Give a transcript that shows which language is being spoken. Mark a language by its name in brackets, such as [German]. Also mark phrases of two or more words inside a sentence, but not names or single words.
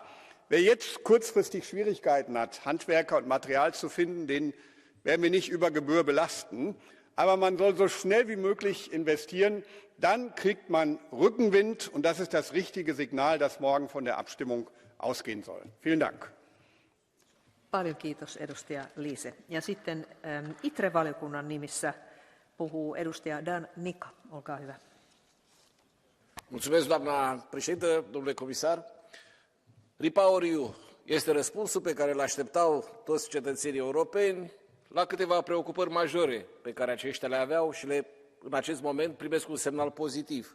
[German] Wer jetzt kurzfristig Schwierigkeiten hat, Handwerker und Material zu finden, den werden wir nicht über Gebühr belasten. Aber man soll so schnell wie möglich investieren. Dann kriegt man Rückenwind, und das ist das richtige Signal, das morgen von der Abstimmung ausgehen soll. Vielen Dank. [Finnish] Paljon kiitos edustaja Liese. Ja sitten ITRE-valiokunnan nimissä puhuu edustaja Dan Nica. Olkaa hyvä. [Romanian] Mulțumesc, doamna președintă, domnule comisar. REPowerEU este răspunsul pe care îl așteptau toți cetățenii europeni la câteva preocupări majore pe care aceștia le aveau și în acest moment primesc un semnal pozitiv.